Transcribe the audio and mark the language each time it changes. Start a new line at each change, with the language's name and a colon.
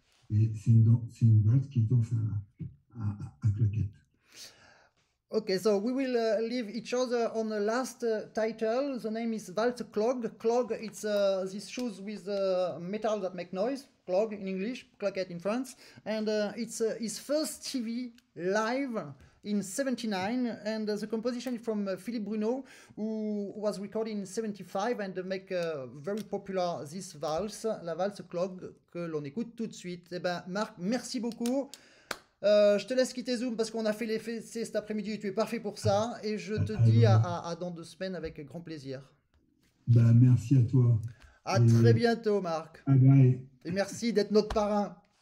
French: Et c'est une valse qui danse à claquette.
English: Okay, so we will leave each other on the last title. The name is Waltz Clog. Clog, it's these shoes with metal that make noise. Clog in English, claquette in France. And it's his first TV live in 79. And the composition is from Philippe Bruno, who was recorded in 75 and make very popular this valse,
French: la valse Clog, que l'on écoute tout de suite. Eh ben, Marc, merci beaucoup. Je te laisse quitter Zoom parce qu'on a fait l'effet cet après-midi et tu es parfait pour ça. Et je te dis à dans 2 semaines avec grand plaisir. Bah, merci à toi. À très bientôt, Marc.
English: Bye.
French: Et merci d'être notre parrain.